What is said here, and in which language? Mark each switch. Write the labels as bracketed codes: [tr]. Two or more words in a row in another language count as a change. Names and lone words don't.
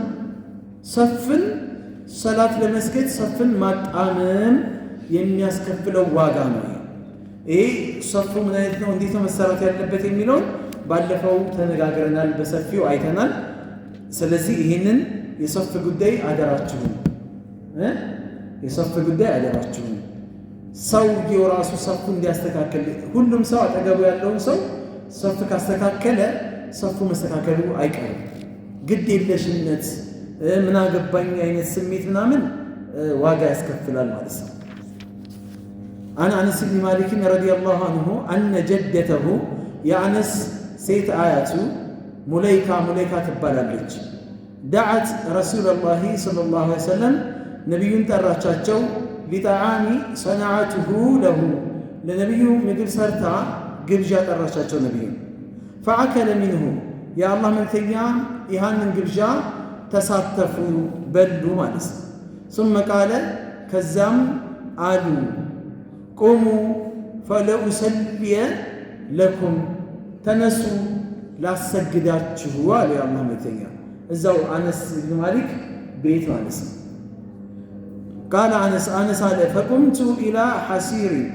[am] ሰፍን ሰላት ለመስገድ ሰፍን ማጣመም የሚያስከፍለው ዋጋ ነው። ይሄ ሰፉ ምን አይነት ነው፣ እንዴት ነው መሰራት ያለበት የሚለውን ባለፈው ተነጋግረናል፣ በሰፊው አይተናል። ስለዚህ ይህንን የሶፍ ጉዳይ አደራችሁን የሶፍ ጉዳይ አደራችሁን። ሰውየው ራሱ ሶፉ እንዲያስተካከል ሁሉም ሰው አጠገቡ ያለውን ሰው ሶፍ ካስተካከለ ሶፉ መስተካከሉ አይቀርም። ግድ የለሽነት ምን አገባኝ አይነት ስሜት ምናምን ዋጋ ያስከፍላል ማለት ነው። [ar] عن أنس بن مالك رضي الله عنه أن جدته [am] የአነስ ሴት አያቱ ሙለይካ ትባላለች። دعت [ar] رسول الله صلى الله عليه وسلم [am] ነቢዩን ጠራቻቸው [ar] لطعام صنعته له [am] ለነቢዩ ምግብ ሰርታ ግብዣ ጠራቻቸው ነቢዩን። [ar] فأكل منه [am] የአላህ መልክተኛ ይህንን ግብዣ ተሳተፉ በሉ ማለት ነው። [ar] ثم قال [am] ከዛም አሉ [ar] قوموا فلأصلي لكم [am] ተነሱ ላሰግዳችሁ አሉ የአላህ መልክተኛ እዛው አነስ ብን ማሊክ ቤት ማለት ነው። ቃለ አነስ አለ [ar] فقمت إلى حصير